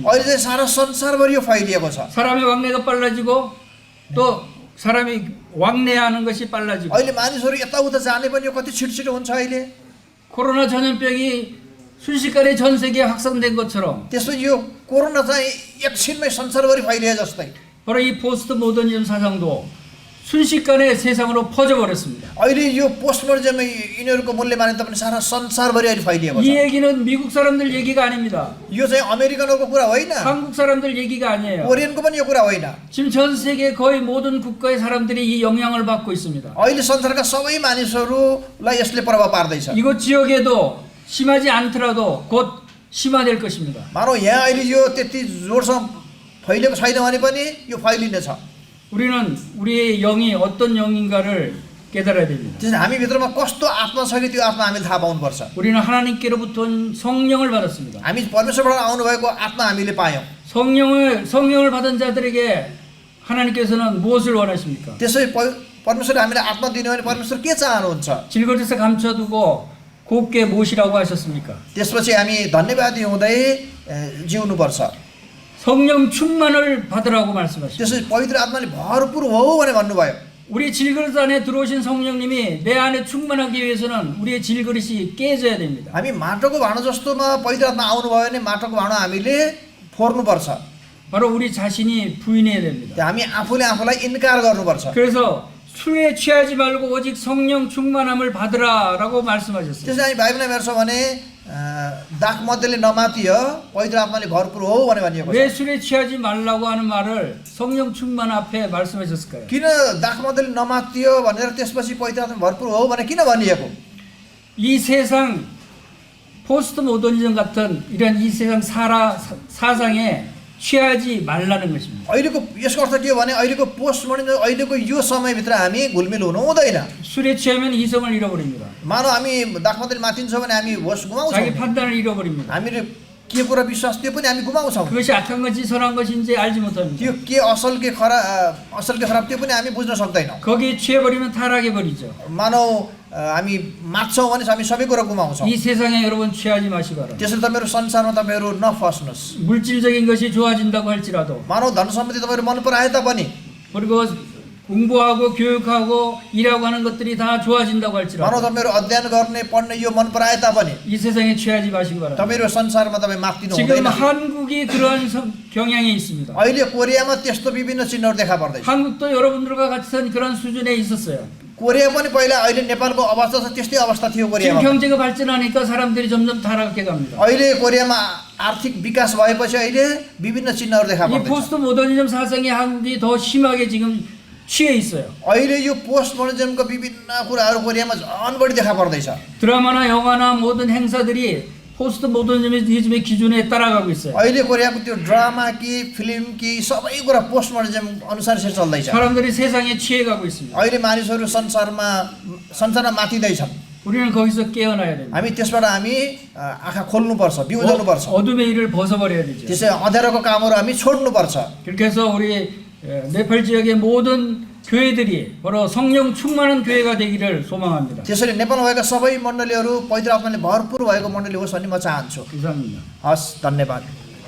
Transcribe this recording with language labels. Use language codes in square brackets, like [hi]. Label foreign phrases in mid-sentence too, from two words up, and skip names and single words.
[ne] अहिले चाहिँ सारा संसारभरि यो फैलिएको छ। [ko] 사람의 왕래가 빨라지고 또 사람이 왕래하는 것이 빨라지고 [ne] अहिले मानिसहरू यताउता जाने पनि यो कति छिटो हुन्छ अहिले। [ko] 코로나 전염병이 순식간에 전 세계에 확산된 것처럼 [ne] त्यसो यो कोरोना चाहिँ एकछिनमै संसारभरि फैलिए जस्तै [ko] 바로 이 포스트 모더니즘 사상도 순식간에 세상으로 퍼져버렸습니다. [ne] अहिले यो पोस्टमोडर्निजम यिनीहरूको मूल्य मान्यता पनि सारा संसारभरि अहिले फैलिएको [ko] 이 [ne] छ। [ko] 얘기는 미국 사람들 얘기가 아닙니다. [ne] यो चाहिँ अमेरिकनहरूको कुरा होइन, [ko] 한국 사람들 얘기가 아니에요. [ne] कोरियनको पनि यो कुरा होइन। [ko] 지금 전 세계 거의 모든 국가의 사람들이 이 영향을 받고 있습니다. [ne] अहिले संसारका सबै मानिसहरूलाई यसले प्रभाव पार्दैछ। [ko] 이곳 지역에도 심하지 않더라도 곧 심화될 것입니다. [ne] मानौ यहाँ अहिले यो त्यति जोडसँग फैलिएको छैन भने पनि यो फैलिनेछ। [ko] 우리는 우리의 영이 어떤 영인가를 깨달아야 됩니다. [ne] त्यसैले हामी भित्रमा कस्तो आत्मा छ कि त्यो आत्मा हामीले थाहा पाउनुपर्छ। [ko] 우리는 하나님께로부터 온 성령을 받았습니다. [ne] हामी परमेश्वरबाट आउनुभएको आत्मा हामीले पायौँ। [ko] 성령을 받은 자들에게 하나님께서는 무엇을 원하십니까? [ne] त्यसै परमेश्वरले हामीलाई आत्मा दिनु भने परमेश्वर के चाहनुहुन्छ? [ko] 질거리에서 감춰두고 곱게 모시라고 하셨습니까? [ne] त्यसपछि हामी धन्यवादी हुँदै जिउनुपर्छ। [ko] 성령 충만을 받으라고 말씀하십니다. [ne] त्यसपछि पवित्र आत्माले भरपुर हो भने भन्नुभयो। [ko] 우리 질그릇 안에 들어오신 성령님이 내 안에 충만하기 위해서는 우리의 질그릇이 깨져야 됩니다. [ne] हामी माटोको भाँडो जस्तोमा पवित्र आत्मा आउनुभयो भने माटोको भाँडो हामीले फोर्नुपर्छ। [ko] 바로 우리 자신이 부인해야 됩니다. [ne] हामी आफूले आफूलाई इन्कार गर्नुपर्छ। [ko] 그래서 술에 취하지 말고 오직 성령 충만함을 받으라라고 말씀하셨어요. [ne] त्यसै हामी बाइबलमा हेर्छौँ भने दाख मध्येले नमातियो पवित्र आत्माले भरपुर हो भने भनिएको छ। [ko] 왜 술에 취하지 말라고 하는 말을 성령 충만 앞에 말씀하셨을까요? [ne] किन दाख मध्येले नमातियो भनेर त्यसपछि पवित्र आत्मा भरपुर हो भने किन भनिएको? [ko] 이 세상 포스트 모더니즘 같은 이런 이 세상 사상에 취하지 말라는 것입니다. [ne] अहिलेको यसको अर्थ के हो भने अहिलेको पोस्टमोडर्निजम अहिलेको यो समयभित्र हामी घुलमिल हुनु हुँदैन। [ko] 술에 취하면 이성을 잃어버립니다. [ne] मानौ हामी दाख मध्येले मातिन्छौँ भने हामी होस [ko] 자기 [ne] गुमाउँछौँ। [ko] 판단을 잃어버립니다. [ne] हामीले के कुरा विश्वास त्यो पनि हामी गुमाउँछौँ। [ko] 그것이 악한 건지 선한 것인지 알지 못합니다. [ne] त्यो के असल के खराब त्यो पनि हामी बुझ्न सक्दैनौँ। [ko] 거기에 취해버리면 타락해버리죠. [ne] मानौ हामी माग्छौँ भने हामी सबै कुरा गुमाउँछौँ। [ko] 이 세상에 여러분 취하지 마시기 바랍니다. [ne] त्यसैले तपाईँहरू संसारमा तपाईँहरू नफस्नुहोस्। [ko] 물질적인 것이 좋아진다고 할지라도 [ne] मानौ धन सम्पत्ति तपाईँहरू मन पराए तापनि [ko] 그리고 공부하고 교육하고 일하고 하는 것들이 다 좋아진다고 [ne] मानौ [ko] 할지라도 [ne] तपाईँहरू अध्ययन गर्ने पढ्ने यो मन पराए तापनि [ko] 이 세상에 취하지 마시기 바랍니다. [ne] तपाईँहरू संसारमा तपाईँ माग्दिनु [ko] 지금 [ne] हुँदैन। [ko] 한국이 그러한 경향이 있습니다. [ne] अहिले कोरियामा त्यस्तो विभिन्न चिन्हहरू देखा पर्दैछ। [ko] 한국도 여러분들과 같은 그런 수준에 있었어요. [ne] कोरिया पनि पहिला अहिले नेपालको अवस्था छ त्यस्तै अवस्था थियो [ko] 지금 [ne] कोरियामा। [ko] 경제가 발전하니까 사람들이 점점 타락해 갑니다. [ne] अहिले कोरियामा आर्थिक विकास भएपछि अहिले विभिन्न चिन्हहरू देखा [ko] 이 [ne] पर्दैछ। [ko] 포스트 모더니즘 사상이 한국이 더 심하게 지금 취해 있어요. [ne] अहिले यो पोस्ट मोडर्निजमको विभिन्न कुराहरू कोरियामा झन् बढी देखा पर्दैछ। [ko] 드라마나 영화나 모든 행사들이 포스트 모더니즘의 기준에 따라가고 있어요. [ne] अहिले कोरियाको त्यो ड्रामा कि फिल्म कि सबै कुरा पोस्ट मोडर्निजम अनुसार यसरी चल्दैछ। [ko] 사람들이 세상에 취해가고 있습니다. [ne] अहिले मानिसहरू संसारमा माथिँदैछन्। [ko] 우리는 거기서 깨어나야 됩니다. [ne] हामी त्यसबाट आँखा खोल्नुपर्छ, बिउजनुपर्छ। [ko] 어둠의 일을 벗어버려야 되죠. [ne] त्यसै अँध्यारोको कामहरू हामी छोड्नुपर्छ। [ko] 그렇게 해서 우리 네팔 지역의 모든 교회들이 바로 성령 충만한 교회가 되기를 소망합니다. [ne] त्यसरी नेपालमा भएका सबै मण्डलीहरू पवित्र आत्माले भरपुर भएको मण्डली होस् भन्ने म चाहन्छु। [ko] 이상입니다. [ne] हस्, धन्यवाद।